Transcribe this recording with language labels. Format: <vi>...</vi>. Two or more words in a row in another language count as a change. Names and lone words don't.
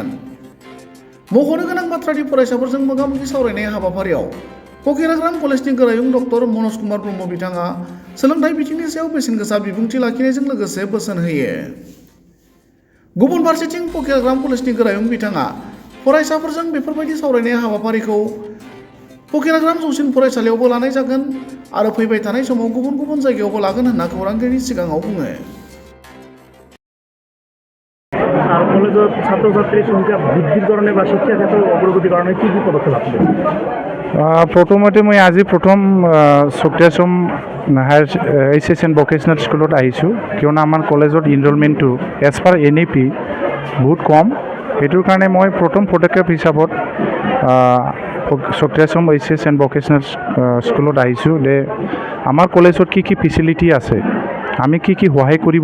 <brx>मख'नो गोनां बाथ्रादि फरायसाफोरजों मोगा-मोगि सावरायनाय हाबाफारियाव फकिराग्राम कलेजनि गोरायुं डक्टर मनज कुमार ब्रह्म बिथाङा सोलोंथाइ बिथिंनि सायाव बेसेन गोसा बिबुंथि लाखिनायजों लोगोसे बोसोन होयो। गुबुन फारसेथिं फकिराग्राम कलेजनि गोरायुं बिथाङा फरायसाफोरजों बेफोरबायदि सावरायनाय हाबाफारिखौ फकिराग्राम जौसिन फरायसालियावबो लानाय जागोन आरो फैबाय थानाय समाव गुबुन गुबुन जायगायावबो लागोन होनना खौरांगिरिनि सिगाङाव बुङो।</brx> <as>আর কলেজত ছাত্র-ছাত্রীর সংখ্যা বৃদ্ধির কারণে বা শিক্ষা ক্ষেত্রে অগ্রগতির কারণে কী কী পদক্ষেপ আছে? প্ৰথমতে মই আজি প্ৰথম শক্তি আশ্ৰম হায়াৰ এইচ এণ্ড ভকেশ্যনেল স্কুলত আহিছোঁ, কিয়নো আমাৰ কলেজত ইনৰলমেণ্টটো</as> <en>as per</en> <as>NEP বহুত কম। সেইটোৰ কাৰণে মই প্ৰথম পদক্ষেপ হিচাপত শক্তি আশ্ৰম এইচ এণ্ড ভকেশ্যনেল স্কুলত আহিছোঁ যে আমাৰ কলেজত কি কি ফেচিলিটি আছে, আমি কি কি সহায় কৰিব</as>